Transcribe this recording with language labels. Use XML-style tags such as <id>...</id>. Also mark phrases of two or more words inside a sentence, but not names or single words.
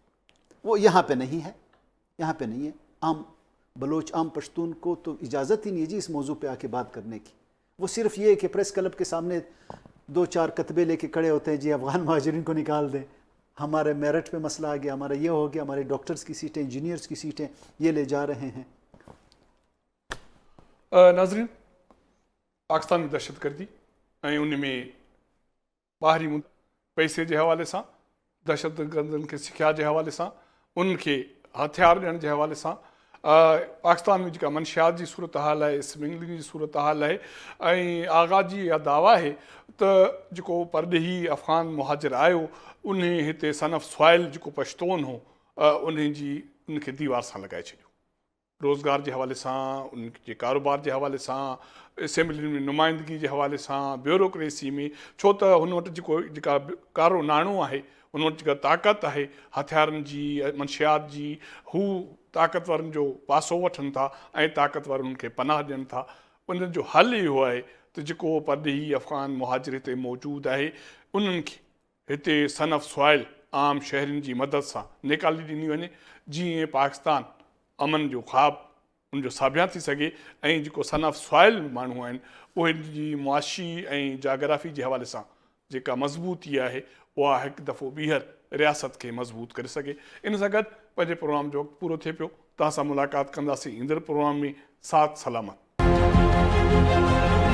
<ur>وہ یہاں پہ نہیں ہے، یہاں پہ نہیں ہے. عام بلوچ، عام پشتون کو تو اجازت ہی نہیں ہے جی اس موضوع پہ آ کے بات کرنے کی. وہ صرف یہ کہ پریس کلب کے سامنے 2-4 کتبے لے کے کھڑے ہوتے ہیں، جی افغان مہاجرین کو نکال دیں، ہمارے میرٹ پہ مسئلہ آ گیا، ہمارا یہ ہو گیا، ہمارے ڈاکٹرز کی سیٹیں، انجینئرز کی سیٹیں یہ لے جا رہے ہیں.</ur> <sd>नाज़रीन, पाकिस्तान में दहशतगर्दी ऐं उन में ॿाहिरी पैसे जे हवाले सां, दहशतगर्दनि खे सिखिया जे हवाले सां, उन्हनि खे हथियार ॾियण जे हवाले सां, पाकिस्तान में जेका मंशियात जी सूरत हाल आहे, स्मगलिंग जी सूरत हाल आहे, ऐं आगाज़ जी इहा दावा आहे त जेको परॾेही अफ़गान मुहाजिर आयो उन हिते</sd> <en>son of soil</en> <sd>जेको पश्तून हो उनखे दीवार सां लॻाए छॾियो। रोज़गार जे हवाले सां, उनजे कारोबार जे हवाले सां, असेंबली में नुमाइंदगी जे हवाले सां, ब्यूरोक्रेसी में, छो त हुन वटि जेका कारो नाणो आहे, हुन वटि जेका ताक़त आहे हथियारनि जी, मंशियात जी, हू ताक़तवरनि जो पासो वठनि था ऐं ताक़तवर उन्हनि खे पनाह ॾियनि था। उन्हनि जो हल इहो आहे त जेको परॾेही अफ़गान मुहाजिर हिते मौजूदु आहे उन्हनि खे हिते</sd> <en>son of soil</en> <sd>आम शहरनि जी मदद सां निकाली ॾिनी वञे, जीअं पाकिस्तान अमन जो ख़्वाबु उनजो साबिया थी सघे ऐं जेको</sd> <en>son of soil</en> <sd>माण्हू आहिनि उहे जी मुआशी ऐं जाग्राफ़ी जे हवाले सां जेका मज़बूती आहे उहा हिकु दफ़ो ॿीहर रियासत खे मज़बूत करे सघे। इन सां गॾु पंहिंजे प्रोग्राम जो पूरो थिए पियो। तव्हां सां मुलाक़ात कंदासीं ईंदड़ प्रोग्राम में। साथ सलामत।</sd>